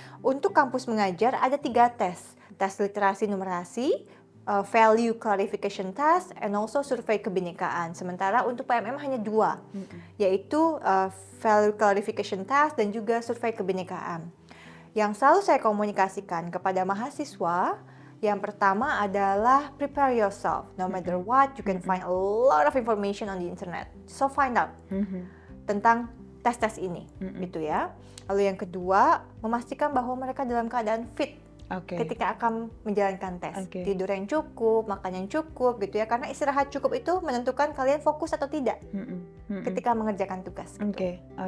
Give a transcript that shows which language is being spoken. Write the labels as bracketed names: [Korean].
[Indonesian] Untuk kampus mengajar ada 3 tes. Tes literasi numerasi, value clarification test, and also survei kebinekaan. Sementara untuk PMM hanya 2, yaitu value clarification test dan juga survei kebinekaan. Yang selalu saya komunikasikan kepada mahasiswa, yang pertama adalah [English] prepare yourself. No matter what, you can find a lot of information on the internet. So find out [Indonesian] tentang tes-tes ini, gitu ya. Lalu yang kedua, memastikan bahwa mereka dalam keadaan fit ketika akan menjalankan tes. Tidur yang cukup, makan yang cukup gitu ya. Karena istirahat cukup itu menentukan kalian fokus atau tidak ketika mengerjakan tugas. Gitu.